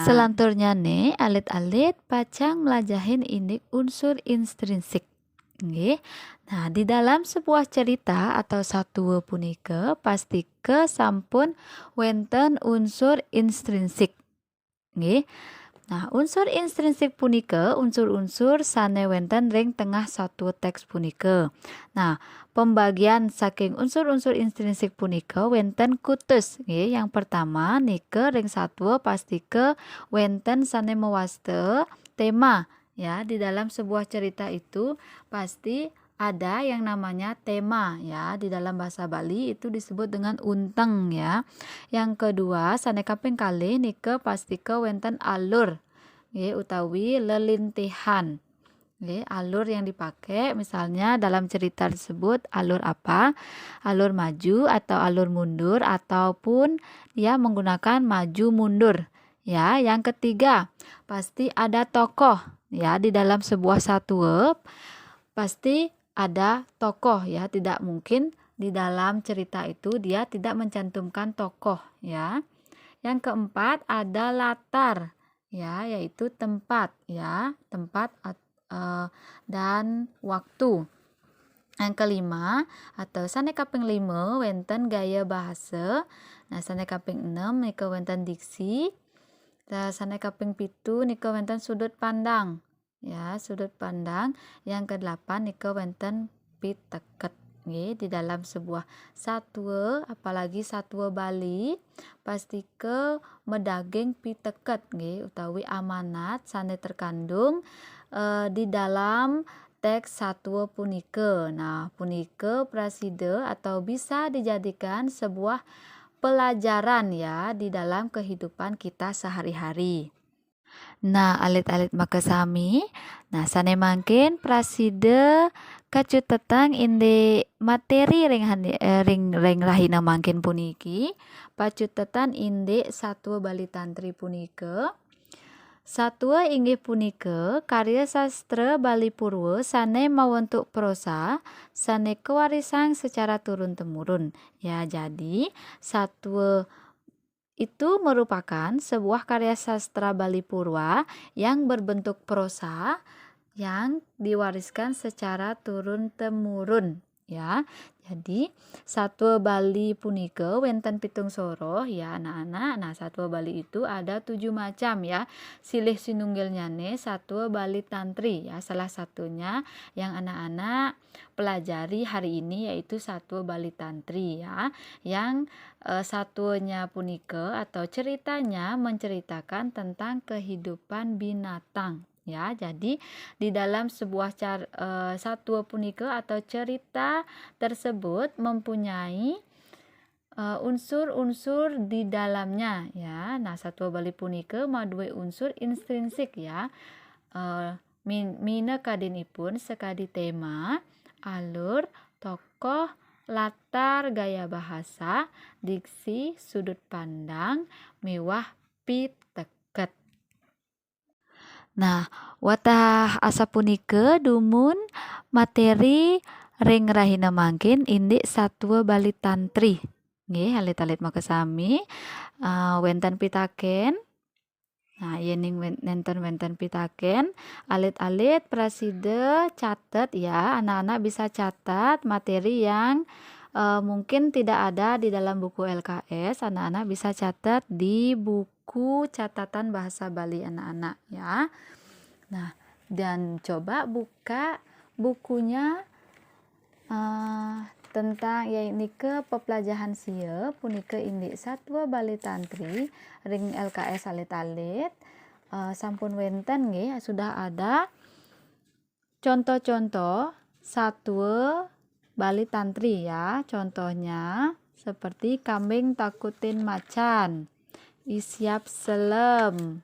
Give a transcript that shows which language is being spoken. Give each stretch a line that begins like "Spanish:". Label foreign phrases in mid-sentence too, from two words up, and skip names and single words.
Balinese: Selanturnya nih alit-alit pacang melajahin indik unsur intrinsik. Nggih.
Indonesian: Nah, di dalam sebuah cerita atau
Balinese: satwa punika pastike sampun wenten
Indonesian: unsur intrinsik.
Balinese: Nggih. Nah, unsur intrinsik punika unsur-unsur sane wenten ring tengah satu teks punika. Nah, pembagian saking unsur-unsur intrinsik punika wenten kutus. Nggih,
Indonesian: yang pertama
Balinese: nike ring satwa pastike wenten sane mewaste tema.
Indonesian: Ya, di dalam sebuah cerita itu pasti ada yang namanya tema ya. Di dalam bahasa Bali itu disebut dengan unteng ya. Yang kedua,
Balinese: sane kaping kalih nike pastike wenten alur. Nggih, utawi lelintihan. Nggih,
Indonesian: alur yang dipakai misalnya dalam cerita tersebut alur apa? Alur maju atau alur mundur ataupun dia menggunakan maju mundur. Ya, yang ketiga, pasti ada tokoh. Ya, di dalam sebuah satwa pasti ada tokoh ya, tidak mungkin di dalam cerita itu dia tidak mencantumkan tokoh ya. Yang keempat ada latar ya, yaitu tempat ya, tempat dan waktu. Yang kelima atau
Balinese: sane kaping 5 wenten
Indonesian: gaya bahasa.
Balinese: Nah, sane kaping 6 nika wenten diksi. Sane kaping 7 nika wenten sudut pandang.
Indonesian: Ya, sudut pandang. Yang ke-8
Balinese: nika wenten piteket. Nggih,
Indonesian: di dalam sebuah satwa, apalagi satwa Bali,
Balinese: pastike medaging piteket nggih, utawi amanat sane
Indonesian: terkandung di dalam teks
Balinese: satwa punike.
Indonesian: Nah,
Balinese: punike praside
Indonesian: atau bisa dijadikan sebuah pelajaran ya di dalam kehidupan kita sehari-hari. Nah,
Balinese: alit-alit makasami. Nah, sane mangkin praside kacutetang inde materi ring rahina mangkin puniki. Pacutetan inde satwa Bali Tantri punike. Satwa inggih punika karya sastra Bali Purwo sane mawentuk prosa sane kewarisan secara turun-temurun.
Indonesian: Ya, jadi satwa itu merupakan sebuah karya sastra Bali Purwa yang berbentuk prosa yang diwariskan secara turun-temurun ya.
Balinese: Jadi satwa Bali punika wenten pitung soro
Indonesian: ya anak-anak. Nah, satwa Bali itu ada 7 macam ya.
Balinese: Silih sinunggilnyane satwa Bali Tantri ya.
Indonesian: Salah satunya yang anak-anak pelajari hari ini yaitu satwa Bali Tantri ya. Yang satwanya punika atau ceritanya menceritakan tentang kehidupan binatang. Ya, jadi di dalam sebuah satwa punika atau cerita tersebut mempunyai unsur-unsur di dalamnya ya. Nah,
Balinese: satwa Bali punika maduwe unsur intrinsik ya. Mina kadinipun sekadi
Indonesian: tema, alur, tokoh, latar, gaya bahasa, diksi, sudut pandang,
Balinese: miwah piteket. Nah, watah asa punike dumun materi ring rahina mangkin indik satwa Bali Tantri. Nggih, alit-alit makasami wenten pitaken.
Indonesian: Nah,
Balinese: yening wenten pitaken, alit-alit praside catat
Indonesian: ya, anak-anak bisa catat materi yang mungkin tidak ada di dalam buku LKS, anak-anak bisa catat di buku catatan bahasa Bali anak-anak ya. Nah, dan coba buka bukunya tentang ke
Balinese: pepelajaran sia punika indik satwa Bali Tantri ring LKS alit-alit sampun wenten nggih
Indonesian: sudah ada contoh-contoh satwa Bali Tantri ya. Contohnya seperti kambing takutin macan, isyap selem.